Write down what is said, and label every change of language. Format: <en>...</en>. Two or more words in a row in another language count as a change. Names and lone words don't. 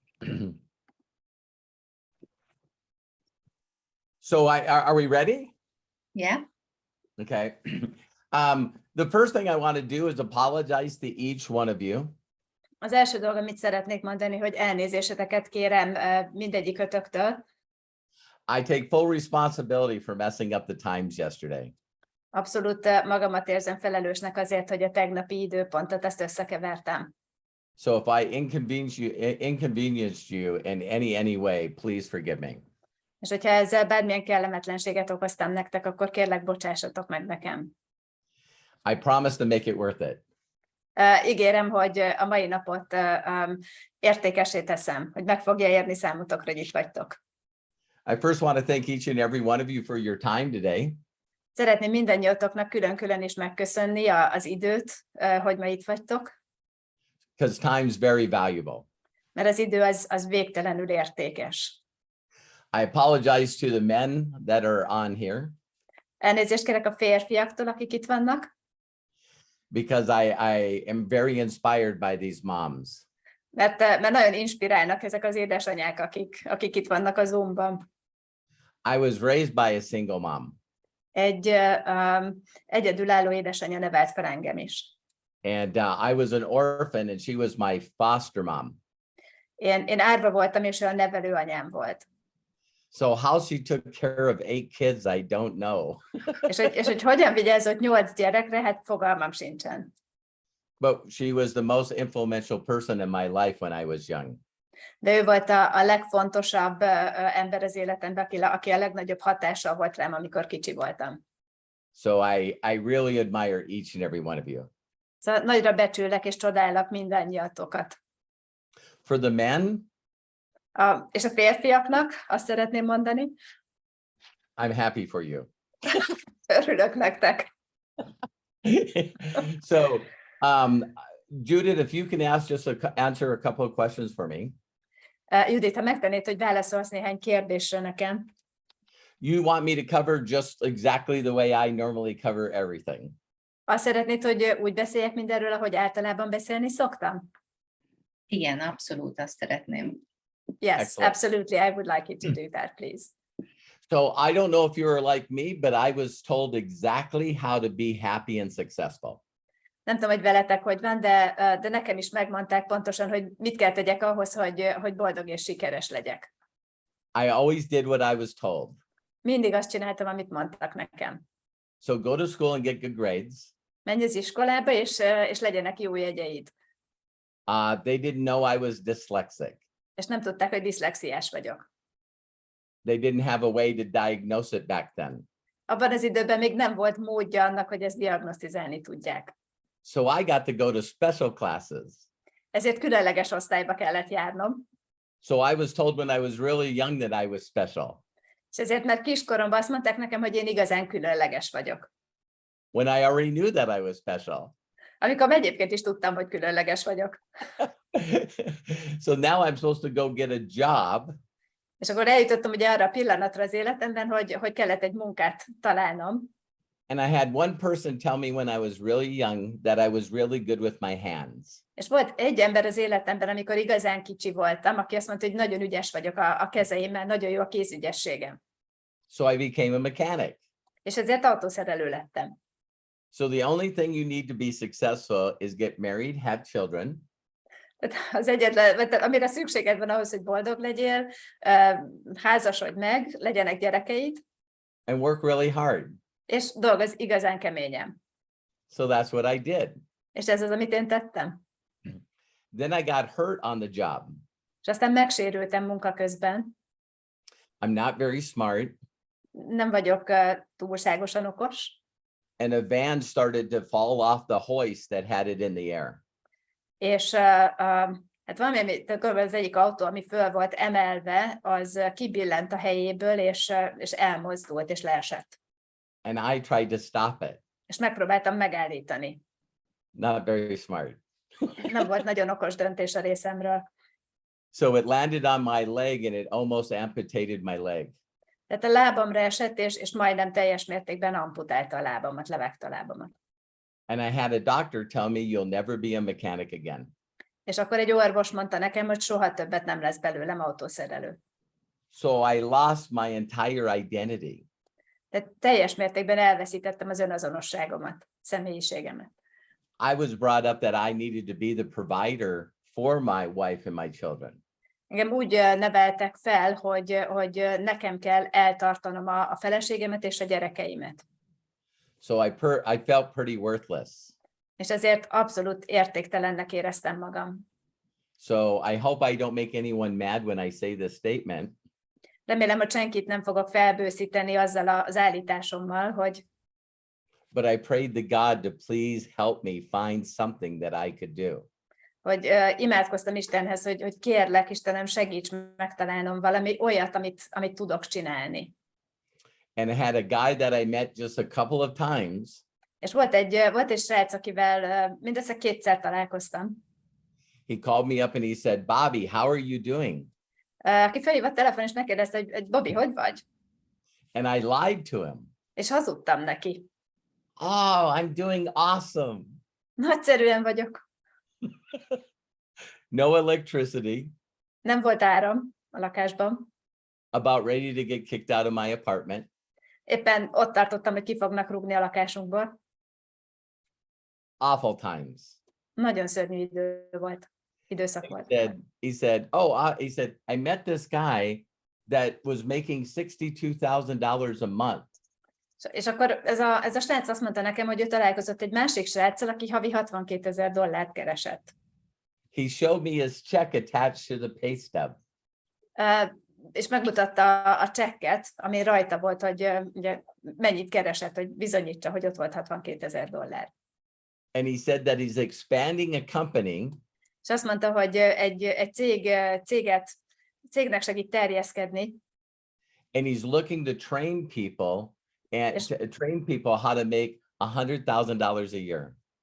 <en>So are we ready? Yeah. Okay. The first thing I want to do is apologize to each one of you.</en> <hu>Az első dolog, amit szeretnék mondani, hogy elnézéseteket kérem mindegyikötöktől.</hu> <en>I take full responsibility for messing up the times yesterday.</en> <hu>Abszolút magamat érzem felelősnek azért, hogy a tegnapi időpontot ezt összekevertem.</hu> <en>So if I inconvenienced you in any way, please forgive me.</en> <hu>És hogyha ezzel bármilyen kellemetlenséget okoztam nektek, akkor kérlek, bocsássatok meg nekem.</hu> <en>I promise to make it worth it.</en> <hu>Ígérem, hogy a mai napot értékessé teszem, hogy meg fogja érni számotokra, hogy itt vagytok.</hu> <en>I first want to thank each and every one of you for your time today.</en> <hu>Szeretném mindannyiatoknak külön-külön is megköszönni az időt, hogy ma itt vagytok.</hu> <en>Because time is very valuable.</en> <hu>Mert az idő az végtelenül értékes.</hu> <en>I apologize to the men that are on here.</en> <hu>Elnézést kérek a férfiaktól, akik itt vannak.</hu> <en>Because I am very inspired by these moms.</en> <hu>Mert nagyon inspirálnak ezek az édesanyák, akik itt vannak a Zoomban.</hu> <en>I was raised by a single mom.</en> <hu>Egy egyedülálló édesanyja nevelt fel engem is.</hu> <en>And I was an orphan and she was my foster mom.</en> <hu>Én árva voltam, és ő a nevelő anyám volt.</hu> <en>So how she took care of 8 kids, I don't know.</en> <hu>és hogy hogyan vigyázott 8 gyerekre, hát fogalmam sincsen.</hu> <en>But she was the most influential person in my life when I was young.</en> <hu>De ő volt a legfontosabb ember az életemben, aki a legnagyobb hatással volt rám, amikor kicsi voltam.</hu> <en>So I really admire each and every one of you.</en> <hu>Szóval nagyra becsülek és csodálok mindannyiatokat.</hu> <en>For the men,</en> <hu>és a férfiaknak azt szeretném mondani.</hu> <en>I'm happy for you.</en> <hu>Örülök nektek.</hu> <en>So, Judit, if you can answer a couple of questions for me.</en> <hu>Judit, ha megtennéd, hogy válaszolsz néhány kérdésre nekem.</hu> <en>You want me to cover just exactly the way I normally cover everything.</en> <hu>Azt szeretnéd, hogy úgy beszéljek mindenről, ahogy általában beszélni szoktam? Igen, abszolút azt szeretném.</hu> <en>Yes, Excellent. Absolutely. I would like you to do that, please. So I don't know if you are like me, but I was told exactly how to be happy and successful.</en> <hu>Nem tudom, hogy veletek hogy van, de nekem is megmondták pontosan, hogy mit kell tegyek ahhoz, hogy boldog és sikeres legyek.</hu> <en>I always did what I was told.</en> <hu>Mindig azt csináltam, amit mondtak nekem.</hu> <en>So go to school and get good grades.</en> <hu>Menj az iskolába, és legyenek jó jegyeid.</hu> <en>They didn't know I was dyslexic.</en> <hu>És nem tudták, hogy diszlexiás vagyok.</hu> <en>They didn't have a way to diagnose it back then.</en> <hu>Abban az időben még nem volt módja annak, hogy ezt diagnosztizálni tudják.</hu> <en>So I got to go to special classes.</en> <hu>Ezért különleges osztályba kellett járnom.</hu> <en>So I was told when I was really young that I was special.</en> <hu>És ezért már kiskoromban azt mondták nekem, hogy én igazán különleges vagyok.</hu> <en>When I already knew that I was special.</en> <hu>Amikor egyébként is tudtam, hogy különleges vagyok.</hu> <en>So now I'm supposed to go get a job.</en> <hu>És akkor eljutottam ugye arra a pillanatra az életemben, hogy kellett egy munkát találnom.</hu> <en>And I had one person tell me when I was really young that I was really good with my hands.</en> <hu>És volt egy ember az életemben, amikor igazán kicsi voltam, aki azt mondta, hogy nagyon ügyes vagyok a kezeimmel, nagyon jó a kézügyességem.</hu> <en>So I became a mechanic.</en> <hu>És ezért autószerelő lettem.</hu> <en>So the only thing you need to be successful is get married, have children.</en> <hu>Az egyetlen, amire szükséged van ahhoz, hogy boldog legyél, házasodj meg, legyenek gyerekeid.</hu> <en>And work really hard.</en> <hu>És dolgozz igazán keményen.</hu> <en>So that's what I did.</en> <hu>És ez az, amit én tettem.</hu> <en>Then I got hurt on the job.</en> <hu>És aztán megsérültem munka közben.</hu> <en>I'm not very smart.</en> <hu>Nem vagyok túlságosan okos.</hu> <en>And a van started to fall off the hoist that had it in the air.</en> <hu>És hát valami, az egyik autó, ami föl volt emelve, az kibillent a helyéből, és elmozdult, és leesett.</hu> <en>And I tried to stop it.</en> <hu>És megpróbáltam megállítani.</hu> <en>Not very smart.</en> <hu>Nem volt nagyon okos döntés a részemről.</hu> <en>So it landed on my leg and it almost amputated my leg.</en> <hu>Tehát a lábamra esett, és majdnem teljes mértékben amputálta a lábamat, levágta a lábamat.</hu> <en>And I had a doctor tell me you'll never be a mechanic again.</en> <hu>És akkor egy orvos mondta nekem, hogy soha többet nem lesz belőlem autószerelő.</hu> <en>So I lost my entire identity.</en> <hu>Tehát teljes mértékben elveszítettem az önazonosságomat, személyiségemet.</hu> <en>I was brought up that I needed to be the provider for my wife and my children.</en> <hu>Engem úgy neveltek fel, hogy nekem kell eltartanom a feleségemet és a gyerekeimet.</hu> <en>So I felt pretty worthless.</en> <hu>És ezért abszolút értéktelennek éreztem magam.</hu> <en>So I hope I don't make anyone mad when I say this statement.</en> <hu>Remélem, hogy senkit nem fogok felbőszíteni azzal az állításommal, hogy</hu> <en>But I prayed to God to please help me find something that I could do.</en> <hu>hogy imádkoztam Istenhez, hogy kérlek, Istenem, segíts megtalálnom valami olyat, amit tudok csinálni.</hu> <en>And I had a guy that I met just a couple of times.</en> <hu>És volt egy srác, akivel mindössze kétszer találkoztam.</hu> <en>He called me up and he said, Bobby, how are you doing?</en> <hu>Aki felhívott telefon, és megkérdezte, hogy Bobby, hogy vagy?</hu> <en>And I lied to him.</en> <hu>És hazudtam neki.</hu> <en>Oh, I'm doing awesome.</en> <hu>Nagyszerűen vagyok.</hu> <en>No electricity.</en> <hu>Nem volt áram a lakásban.</hu> <en>About ready to get kicked out of my apartment.</en> <hu>Éppen ott tartottam, hogy ki fognak rúgni a lakásunkból.</hu> <en>Awful times.</en> <hu>Nagyon szörnyű időszak volt.</hu> <en>He said, I met this guy that was making $62,000 a month.</en> <hu>És akkor ez a srác azt mondta nekem, hogy ő találkozott egy másik sráccal, aki havi $62,000 keresett.</hu> <en>He showed me his check attached to the pay stub.</en> <hu>És megmutatta a csekket, ami rajta volt, hogy ugye, mennyit keresett, hogy bizonyítsa, hogy ott volt $62,000.</hu> <en>And he said that he's expanding a company.</en> <hu>És azt mondta, hogy egy cégnek segít terjeszkedni.</hu> <en>And he's looking to train people how to make $100,000 a year.</en>